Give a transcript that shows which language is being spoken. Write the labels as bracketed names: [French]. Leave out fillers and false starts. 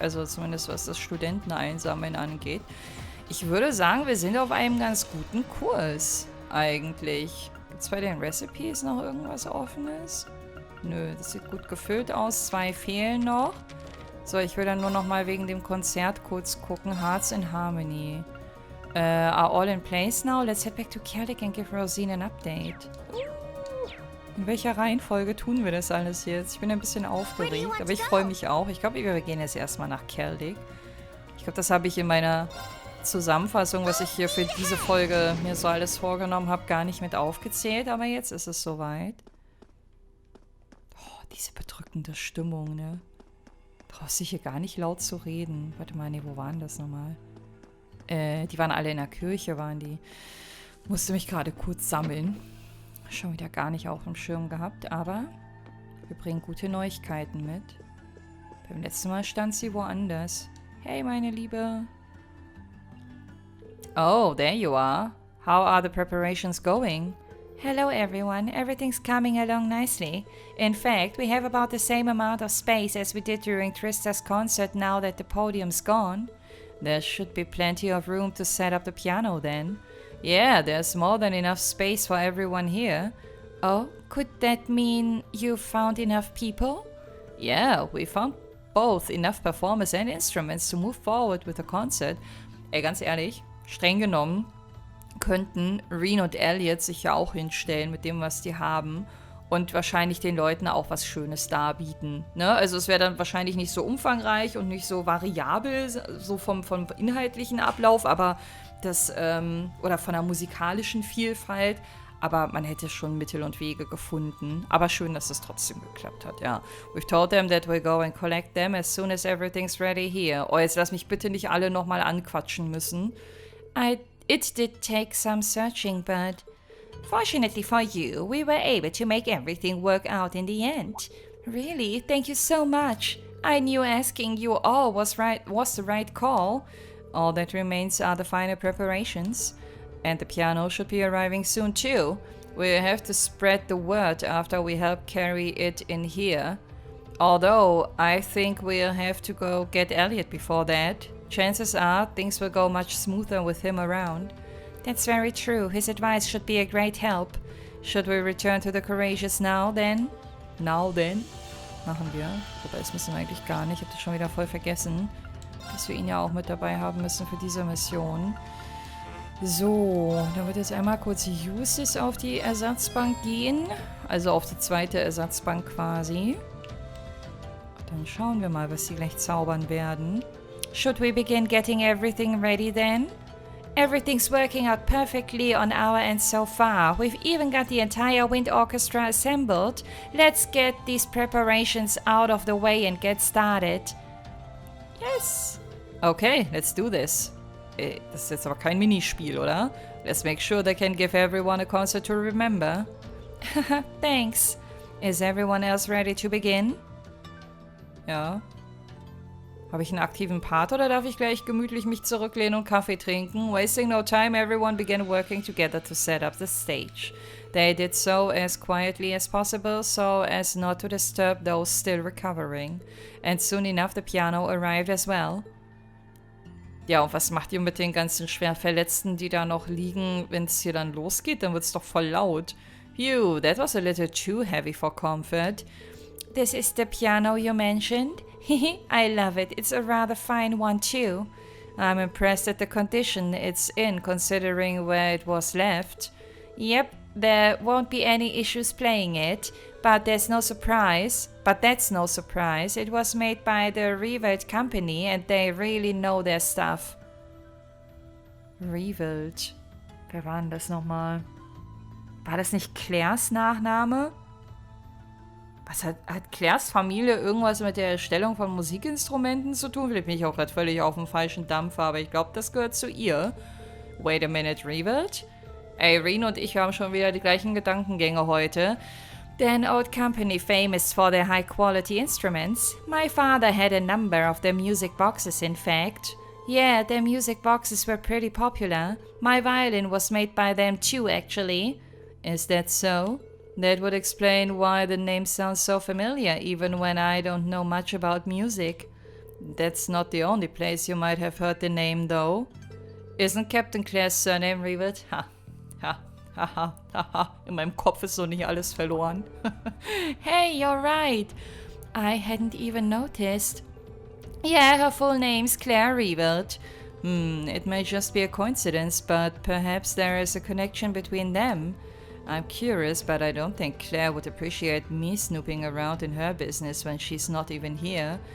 [German] Also zumindest was das Studenteneinsammeln angeht. Ich würde sagen, wir sind auf einem ganz guten Kurs eigentlich. Gibt es bei den Recipes noch irgendwas Offenes? Nö, das sieht gut gefüllt aus. 2 fehlen noch. So, ich will dann nur noch mal wegen dem Konzert kurz gucken. [English] Hearts in Harmony. Are all in place now? Let's head back to Celdic and give Rosine an update. [German] In welcher Reihenfolge tun wir das alles jetzt? Ich bin ein bisschen aufgeregt, aber ich freue mich auch. Ich glaube, wir gehen jetzt erstmal nach Celdic. Ich glaube, das habe ich in meiner Zusammenfassung, was ich hier für diese Folge mir so alles vorgenommen habe, gar nicht mit aufgezählt. Aber jetzt ist es soweit. Oh, diese bedrückende Stimmung, ne? Brauchst du hier gar nicht laut zu reden. Warte mal, nee, wo waren das nochmal? Die waren alle in der Kirche, waren die. Musste mich gerade kurz sammeln. Schon wieder gar nicht auf dem Schirm gehabt, aber wir bringen gute Neuigkeiten mit. Beim letzten Mal stand sie woanders. Hey, meine Liebe. [English] Oh, there you are. How are the preparations going? Hello, everyone. Everything's coming along nicely. In fact, we have about the same amount of space as we did during Trista's concert now that the podium's gone. There should be plenty of room to set up the piano then. Yeah, there's more than enough space for everyone here. Oh, could that mean you found enough people? Yeah, we found both enough performers and instruments to move forward with the concert. [German] Ey, ganz ehrlich, streng genommen könnten Reen und Elliot sich ja auch hinstellen mit dem, was die haben und wahrscheinlich den Leuten auch was Schönes darbieten. Ne? Also es wäre dann wahrscheinlich nicht so umfangreich und nicht so variabel, so vom inhaltlichen Ablauf, aber das, oder von der musikalischen Vielfalt, aber man hätte schon Mittel und Wege gefunden. Aber schön, dass es trotzdem geklappt hat, ja. [English] We've told them that we'll go and collect them as soon as everything's ready here. [German] Oh, jetzt lass mich bitte nicht alle nochmal anquatschen müssen. [English] It did take some searching, but fortunately for you, we were able to make everything work out in the end. Really, thank you so much. I knew asking you all was the right call. All that remains are the final preparations. And the piano should be arriving soon too. We'll have to spread the word after we help carry it in here. Although, I think we'll have to go get Elliot before that. Chances are, things will go much smoother with him around. That's very true. His advice should be a great help. Should we return to the Courageous now, then? Now, then? [German] Machen wir. Wobei, das müssen wir eigentlich gar nicht. Ich habe das schon wieder voll vergessen, dass wir ihn ja auch mit dabei haben müssen für diese Mission. So, dann wird jetzt einmal kurz Uses auf die Ersatzbank gehen. Also auf die zweite Ersatzbank quasi. Dann schauen wir mal, was sie gleich zaubern werden. [English] Should we begin getting everything ready then? Everything's working out perfectly on our end so far. We've even got the entire wind orchestra assembled. Let's get these preparations out of the way and get started. Yes. Okay, let's do this. [German] Das ist jetzt aber kein Minispiel, oder? [English] Let's make sure they can give everyone a concert to remember. Thanks. Is everyone else ready to begin? [German] Ja. Habe ich einen aktiven Part oder darf ich gleich gemütlich mich zurücklehnen und Kaffee trinken? [English] Wasting no time, everyone began working together to set up the stage. They did so as quietly as possible, so as not to disturb those still recovering. And soon enough the piano arrived as well. [German] Ja, und was macht ihr mit den ganzen schwer Verletzten, die da noch liegen, wenn es hier dann losgeht? Dann wird es doch voll laut. [English] Phew, that was a little too heavy for comfort. This is the piano you mentioned? I love it. It's a rather fine one too. I'm impressed at the condition it's in, considering where it was left. Yep, there won't be any issues playing it, but that's no surprise. It was made by the Revolt company and they really know their stuff. Revolt. [German] Wer war denn das nochmal? War das nicht Claires Nachname? Was hat Claires Familie irgendwas mit der Erstellung von Musikinstrumenten zu tun? Vielleicht bin ich auch gerade völlig auf dem falschen Dampfer, aber ich glaube, das gehört zu ihr. [English] Wait a minute, Revolt? [German] Ey, Reen und ich haben schon wieder die gleichen Gedankengänge heute. [English] They're an old company famous for their high-quality instruments. My father had a number of their music boxes, in fact. Yeah, their music boxes were pretty popular. My violin was made by them too, actually. Is that so? That would explain why the name sounds so familiar, even when I don't know much about music. That's not the only place you might have heard the name, though. Isn't Captain Clare's surname Revolt? Ha, ha, ha, ha, ha, ha. [German] In meinem Kopf ist so nicht alles verloren. [English] Hey, you're right. I hadn't even noticed. Yeah, her full name's Claire Revolt. It may just be a coincidence, but perhaps there is a connection between them. I'm curious, but I don't think Claire would appreciate me snooping around in her business when she's not even here.